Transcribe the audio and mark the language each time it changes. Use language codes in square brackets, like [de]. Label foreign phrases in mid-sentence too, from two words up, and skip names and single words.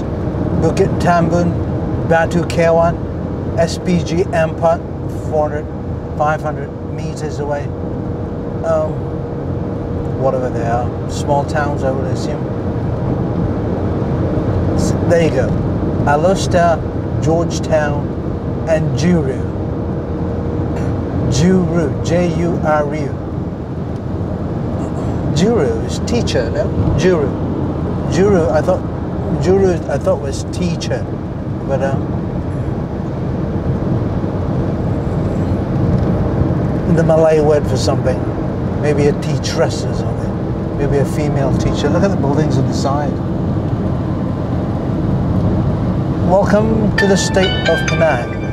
[en] Bukit Tambun, Batu Kewan, SPG Empat, 400, 500 meters away. Whatever they are, small towns, I would assume. So there you go. Alosta, Georgetown, and Juru. Juru, J-U-R-U. Juru is teacher, no? Juru. Juru, I thought was teacher, but the Malay word for something, maybe a teacheress or something, maybe a female teacher. Look at the buildings on the side. Welcome to the state of Penang.